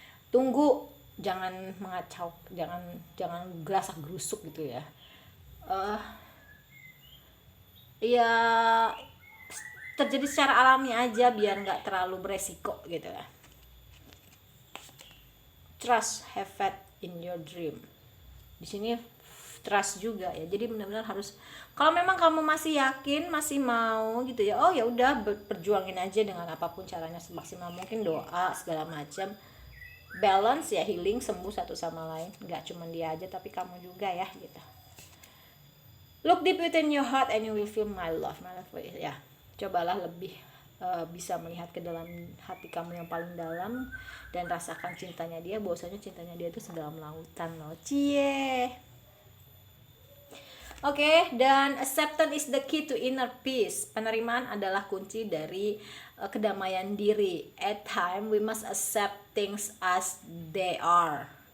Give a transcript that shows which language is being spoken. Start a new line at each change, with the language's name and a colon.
Indonesian: Tunggu, jangan mengacau, jangan gerasak gerusuk gitu ya. Ya terjadi secara alami aja biar nggak terlalu beresiko gitu ya.
English: Trust, have faith in your dream.
Indonesian: Di sini trust juga ya. Jadi benar-benar harus, kalau memang kamu masih yakin, masih mau gitu ya, oh ya udah perjuangin aja dengan apapun caranya semaksimal mungkin, doa segala macam. Balance ya, healing, sembuh satu sama lain, nggak cuma dia aja tapi kamu juga ya gitu.
English: Look deep within your heart and you will feel my love
Indonesian: ya. Cobalah lebih bisa melihat ke dalam hati kamu yang paling dalam dan rasakan cintanya dia. Bahwasanya cintanya dia itu sedalam lautan loh, cie.
English: Oke, dan acceptance is the key to inner peace.
Indonesian: Penerimaan adalah kunci dari kedamaian diri.
English: At time we must accept things as they are.